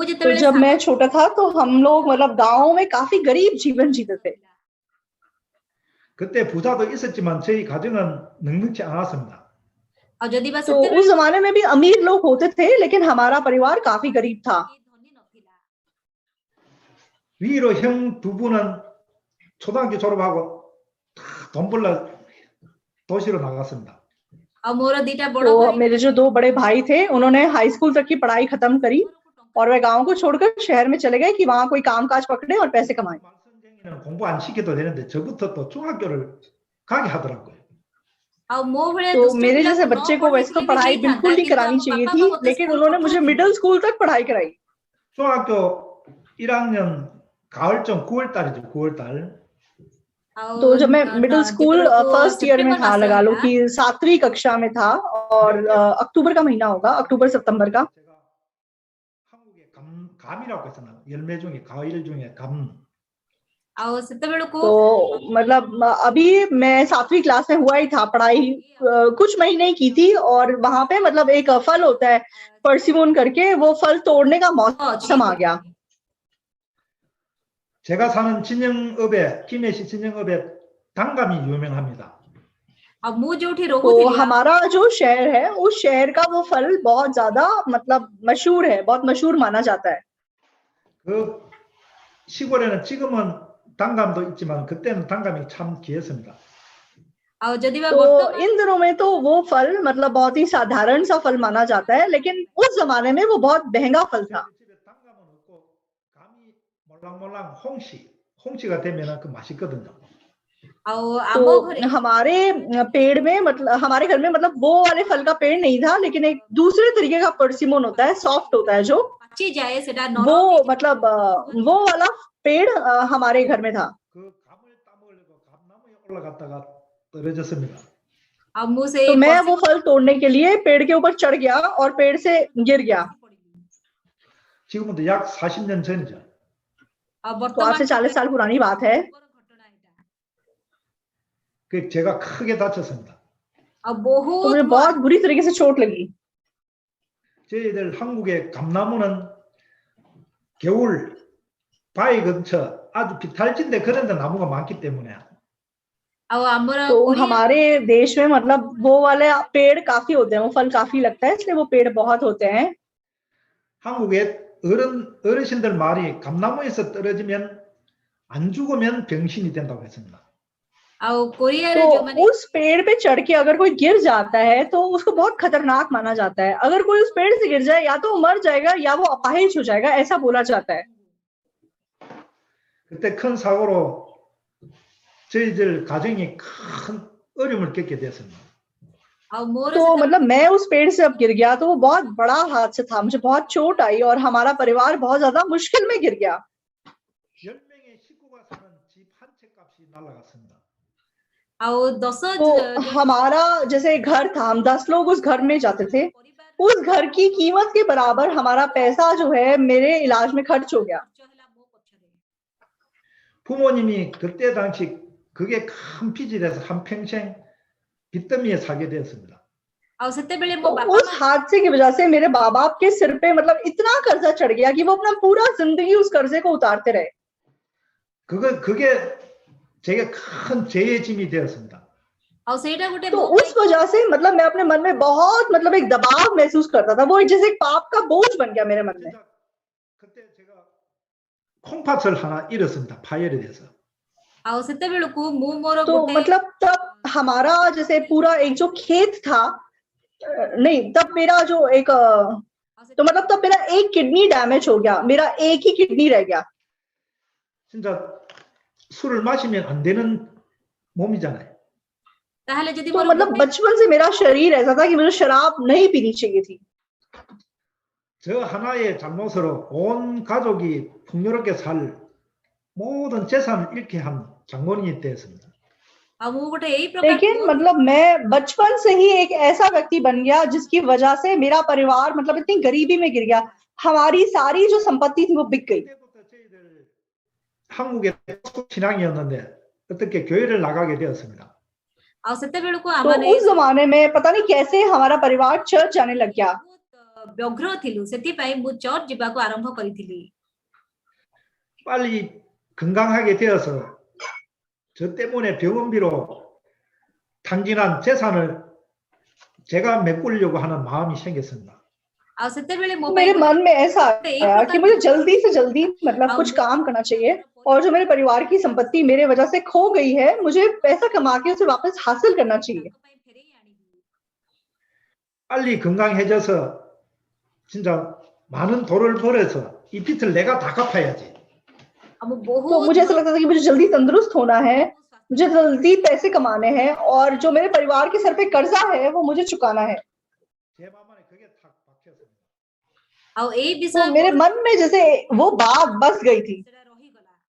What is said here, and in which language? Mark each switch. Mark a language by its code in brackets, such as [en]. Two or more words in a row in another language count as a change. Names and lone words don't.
[hi] तो [or] ଯେତେବେଳେ [hi] जब मैं [or] ସାନ [hi] छोटा था तो हम लोग मतलब गाँव में काफी गरीब जीवन जीते थे। [ko] 그때 부자도 있었지만 저희 가정은 넉넉지 않았습니다. [or] ଆଉ ଯଦି ବା [hi] तो [or] ସେତେବେଳେ [hi] उस जमाने में भी अमीर लोग होते थे, लेकिन हमारा परिवार काफी गरीब था। [or] ଧନୀ ନଥିଲା। [ko] 위로 형 두 분은 초등학교 졸업하고 다 돈 벌러 도시로 나갔습니다. [or] ଆଉ ମୋର ଦିଟା ବଡ [hi] तो [or] ଭାଇ [hi] मेरे जो 2 बड़े भाई थे, उन्होंने हाई स्कूल तक की पढ़ाई खत्म करी और वे गांव को छोड़कर शहर में चले गए कि वहां कोई कामकाज पकड़े और पैसे कमाएं। [ko] 말선생이는 공부 안 시켜도 되는데 저부터 또 중학교를 가게 하더라고요. [or] ଆଉ ମୋ ଭଳିଆ [hi] तो [or] ଦୁଷ୍ଟ [hi] मेरे [or] ପିଲାକୁ [hi] जैसे [or] ନ [hi] बच्चे को वैसे तो [or] ପଢେଇଥିଲେ ବି [hi] पढ़ाई [or] ହେଇଥାନ୍ତା, [hi] बिल्कुल नहीं [or] କିନ୍ତୁ [hi] करानी [or] ଆମ [hi] चाहिए [or] ବାପା [hi] थी, [or] ମା ମତେ [hi] लेकिन [or] ସ୍କୁଲ [hi] उन्होंने मुझे [or] ପଠଉଥିଲେ। [hi] मिडिल स्कूल तक पढ़ाई कराई। [ko] 중학교 1학년 가을쯤 9월 달이죠. 9월 달. [or] ଆଉ [hi] तो जब मैं मिडिल स्कूल [or] ଯେତେବେଳକୁ [en] first year में [or] ସେପ୍ଟେମ୍ବର [hi] था, [or] ମାସ [hi] लगा लो [or] ହେଲା, [hi] कि 7वीं कक्षा में था, और अक्टूबर का महीना होगा, अक्टूबर सितंबर का। [ko] 제가 한국의 감이라고 했잖아요. 열매 중에 과일 중에 감. [or] ଆଉ ସେତେବେଳକୁ [hi] तो मतलब अभी मैं 7वीं क्लास में हुआ ही था, पढ़ाई कुछ महीने ही की थी, और वहां पे मतलब एक फल होता है परसिमोन करके, वो फल तोड़ने का मौसम आ गया। [ko] 제가 사는 진영읍에 김해시 진영읍에 단감이 유명합니다. [or] ଆଉ ମୁଁ ଯୋଉଠି [hi] तो [or] ରହୁଥିଲି, [hi] हमारा जो शहर है, उस शहर का वो फल बहुत ज्यादा मतलब मशहूर है, बहुत मशहूर माना जाता है। [ko] 그 시골에는 지금은 단감도 있지만 그때는 단감이 참 귀했습니다. [or] ଆଉ ଯଦି ବା [hi] तो [or] ବର୍ତ୍ତମାନ [hi] इन दिनों में तो वो फल मतलब बहुत ही साधारण सा फल माना जाता है, लेकिन उस जमाने में वो बहुत महंगा फल था। [ko] 저희 집에 단감은 없고 감이 몰랑몰랑 홍시가 되면 그 맛있거든요. [or] ଆଉ [hi] तो [or] ଆମ ଘରେ [hi] हमारे पेड़ में मतलब हमारे घर में मतलब वो वाले फल का पेड़ नहीं था, लेकिन एक दूसरे तरीके का परसिमोन होता है, सॉफ्ट होता है जो, [or] ପାଚି ଯାଏ, ସେଟା [hi] वो [or] ନରମ ହେଇଯାଏ। [hi] मतलब वो वाला पेड़ हमारे घर में था। [ko] 그 감을 따먹으려고 감나무에 올라갔다가 떨어졌습니다. [or] ଆଉ ମୁଁ ସେଇ [hi] तो मैं वो persimmon फल तोड़ने के लिए पेड़ के ऊपर चढ़ गया और पेड़ से गिर गया। [ko] 지금부터 약 40년 전이죠. [or] ଆଉ [hi] तो आज से 40 साल पुरानी बात है। [or] ଘଟଣା ଏଇଟା। [ko] 그 제가 크게 다쳤습니다. [or] ଆଉ [hi] तो [or] ବହୁତ [hi] मुझे बहुत बुरी तरीके से चोट लगी। [ko] 저희들 한국의 감나무는 겨울 바위 근처 아주 비탈진데 그런 데 나무가 많기 때문에 [or] ଆଉ ଆମର [hi] तो [or] କୋରିଆ [hi] हमारे देश में मतलब वो वाले पेड़ काफी होते हैं, वो फल काफी लगता है, इसलिए वो पेड़ बहुत होते हैं। [ko] 한국의 어르신들 말이 감나무에서 떨어지면 안 죽으면 병신이 된다고 했습니다. [or] ଆଉ କୋରିଆରେ [hi] तो [or] ଯୋଉମାନେ [hi] उस पेड़ पे चढ़ के अगर कोई गिर जाता है तो उसको बहुत खतरनाक माना जाता है। अगर कोई उस पेड़ से गिर जाए, या तो वो मर जाएगा या वो अपाहिज हो जाएगा, ऐसा बोला जाता है। [ko] 그때 큰 사고로 저희들 가정이 큰 어려움을 겪게 되었습니다. [or] ଆଉ ମୋର [hi] तो मतलब मैं उस पेड़ से अब गिर गया, तो वो बहुत बड़ा हादसा था, मुझे बहुत चोट आई और हमारा परिवार बहुत ज्यादा मुश्किल में गिर गया। [ko] 10명의 식구가 사는 집 한 채 값이 날아갔습니다. [or] ଆଉ 10 [hi] तो हमारा जैसे घर था, हम 10 लोग उस घर में जाते थे, उस घर की कीमत के बराबर हमारा पैसा जो है मेरे इलाज में खर्च हो गया। [ko] 부모님이 그때 당시 그게 큰 빚이 돼서 한평생 빚더미에 살게 되었습니다. [or] ଆଉ ସେତେବେଳେ [hi] तो [or] ମୋ ବାପା [hi] उस [or] ମା [hi] हादसे की वजह से मेरे माँ बाप के सिर पे मतलब इतना कर्जा चढ़ गया कि वो अपना पूरा जिंदगी उस कर्जे को उतारते रहे। [ko] 그게 제게 큰 죄의 짐이 되었습니다. [or] ଆଉ ସେଇଟା ଗୋଟେ [hi] तो [or] ମୋ [hi] उस वजह से मतलब मैं अपने मन में बहुत मतलब एक दबाव महसूस करता था, वो जैसे एक पाप का बोझ बन गया मेरे मन में। [ko] 진짜 그때 제가 콩팥을 하나 잃었습니다. 파열이 돼서. [or] ଆଉ ସେତେବେଳକୁ ମୁଁ ମୋର [hi] तो [or] ଗୋଟେ [hi] मतलब तब हमारा जैसे पूरा एक जो खेत था, नहीं तब मेरा जो एक तो मतलब तब मेरा एक [en] kidney damage [hi] हो गया, मेरा एक ही किडनी रह गया। [ko] 진짜 술을 마시면 안 되는 몸이잖아요. [or] ତାହେଲେ ଯଦି [hi] तो [or] ମୋର [hi] मतलब [or] ଗୋଟେ [hi] बचपन से मेरा शरीर ऐसा था कि मुझे शराब नहीं पीनी चाहिए थी। [ko] 저 하나의 잘못으로 온 가족이 풍요롭게 살 모든 재산을 잃게 한 장본인이 되었습니다. [or] ଆଉ ମୁଁ ଗୋଟେ ଏଇ ପ୍ରକାର [hi] लेकिन मतलब मैं बचपन से ही एक ऐसा व्यक्ति बन गया जिसकी वजह से मेरा परिवार मतलब इतनी गरीबी में गिर गया, हमारी सारी जो संपत्ति थी वो बिक गई। [ko] 그때부터 저희들 한국의 신앙이었는데 어떻게 교회를 나가게 되었습니다. [or] ଆଉ ସେତେବେଳକୁ [hi] तो [or] ଆମମାନେ [hi] उस जमाने में पता नहीं कैसे हमारा परिवार चर्च जाने लग गया। [or] ବହୁତ ବ୍ୟଗ୍ର ଥିଲୁ, ସେଥିପାଇଁ ମୁଁ ଚର୍ଚ୍ଚ ଯିବାକୁ ଆରମ୍ଭ କରିଥିଲି। [ko] 빨리 건강하게 되어서 저 때문에 병원비로 탕진한 재산을 제가 메꾸려고 하는 마음이 생겼습니다. [or] ଆଉ ସେତେବେଳେ ମୋ [hi] तो [or] ପାଇଁ [hi] मेरे मन में ऐसा आया कि मुझे जल्दी से जल्दी मतलब कुछ काम करना चाहिए, और जो मेरे परिवार की संपत्ति मेरे वजह से खो गई है, मुझे पैसा कमा के उसे वापस हासिल करना चाहिए। [or] ତାଙ୍କ ପାଇଁ ଫେରେଇ ଆଣିବି। [ko] 빨리 건강해져서 진짜 많은 돈을 벌어서 이 빚을 내가 다 갚아야지. [or] ଆଉ ମୁଁ [hi] तो [or] ବହୁତ [hi] मुझे ऐसा लगता था कि मुझे जल्दी तंदुरुस्त होना है मुझे जल्दी पैसे कमाने हैं और जो मेरे परिवार के सर पे कर्जा है वो मुझे चुकाना है। [ko] 제 마음 안에 그게 탁 박혔습니다. [or] ଆଉ ଏଇ [hi] तो [or] ବିଷୟ [hi] मेरे मन में जैसे वो बात बस गई थी। [or] ସେଟା ରହିଗଲା।